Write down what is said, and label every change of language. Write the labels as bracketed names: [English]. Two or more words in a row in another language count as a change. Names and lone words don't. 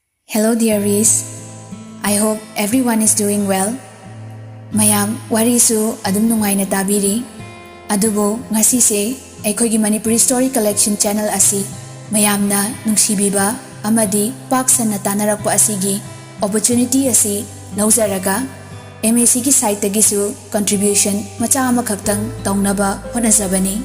[English] Hello dearies, I hope everyone is doing well. [Manipuri] Mayam warisu adum nungaina tabiri. Adubo ngasise aikogi Manipuri Story Collection channel asi mayamna nungsibiba amadi paksana tanarakpa asigi opportunity asi lauzaraga MAC ki site tagisu contribution macha ama khaktang taunaba honazabani.